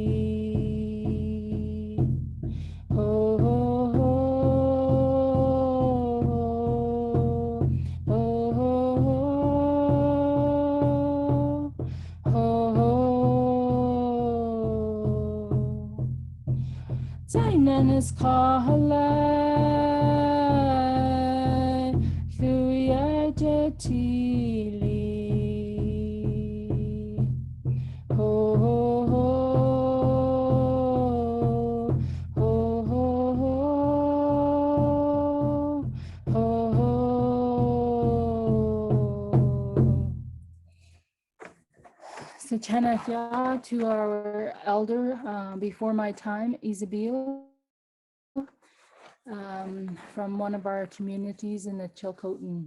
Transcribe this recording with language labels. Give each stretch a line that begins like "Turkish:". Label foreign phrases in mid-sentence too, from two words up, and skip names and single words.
English: ho ho ho ho ho ho Tainanis kahalai luya jatili ho ho ho ho ho ho ho. So Chanakya to our elder before my time, Isabel, from one of our communities in the Chilcotin.